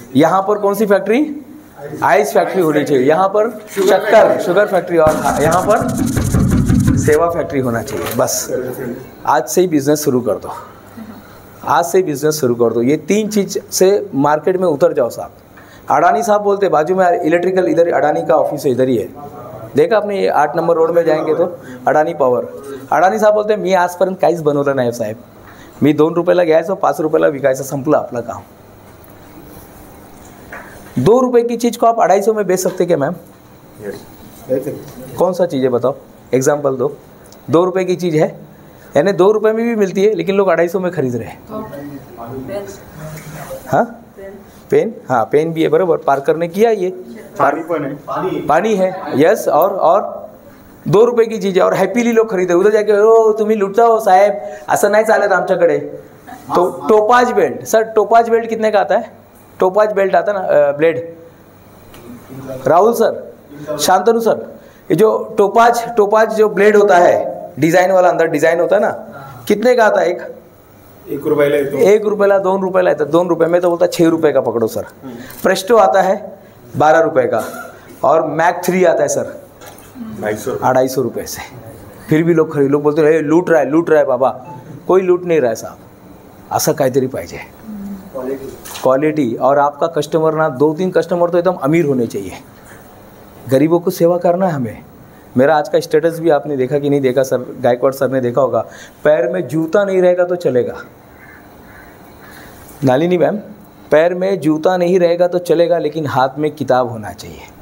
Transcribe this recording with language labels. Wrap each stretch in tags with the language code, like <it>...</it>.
<hi>यहाँ पर कौन सी फैक्ट्री? आइस फैक्ट्री होनी चाहिए, यहाँ पर शक्कर शुगर फैक्ट्री, और यहाँ पर सेवा फैक्ट्री होना चाहिए. बस आज से ही बिजनेस शुरू कर दो, आज से ही बिजनेस शुरू कर दो. ये 3 चीज़ से मार्केट में उतर जाओ साहब. अडानी साहब बोलते बाजू में इलेक्ट्रिकल, इधर अडानी का ऑफिस है, इधर ही है. देखा आपने? ये 8 नंबर रोड में जाएंगे तो अडानी पॉवर.</hi> <mr>अडानी साहेब बोलते मी आजपर्यंत काहीच बनवलं नाही साहेब, मी 2 रुपयाला घ्यायचं, 5 रुपयाला विकायचं, संपलं आपलं काम.</mr> <hi>2 रुपये की चीज़ को आप 250 में बेच सकते क्या मैम? कौन सा चीज़ है बताओ, एग्जाम्पल दो. 2 रुपये की चीज़ है, यानी 2 रुपये में भी मिलती है, लेकिन लोग 250 में खरीद रहे हैं. हाँ पेन, हाँ पेन भी है, बराबर. पार्कर ने किया ये. पानी है, यस. और 2 रुपये की चीज़ है और हॅपीली लोग खरीदे. उधर जाके</hi> <mr>ओ तुम्ही लुटता हो साहेब, असं नाही चालत आमच्याकडे.</mr> <hi>तो topaz belt sir, topaz belt कितने का आता है? टोपाज बेल्ट आता ना, blade. Rahul sir, Shantanu sir, ये जो टोपाज जो ब्लेड होता है डिज़ाइन वाला, अंदर डिज़ाइन होता है ना, कितने का आता है?</hi> <mr>1 रुपयाला येतो. 1 रुपयाला, 2 रुपयाला येतात.</mr> <hi>2 रुपये में तो बोलता 6 रुपये का पकड़ो सर. प्रेस्टो आता है 12 रुपये का, और मैक 3 आता है सर 250 रुपये से. फिर भी लोग बोलते हैं लूट रहा है बाबा. कोई लूट नहीं रहा है साहब.</hi> <mr>असं काहीतरी पाहिजे, क्वालिटी.</mr> <hi>और आपका कस्टमर ना 2-3 कस्टमर तो एकदम अमीर होने चाहिए. गरीबों को सेवा करना है हमें. मेरा आज का स्टेटस भी आपने देखा कि नहीं देखा सर? गायकवाड़ सर ने देखा होगा. पैर में जूता नहीं रहेगा तो चलेगा. नालिनी मैम, पैर में जूता नहीं रहेगा तो चलेगा, लेकिन हाथ में किताब होना चाहिए.</hi>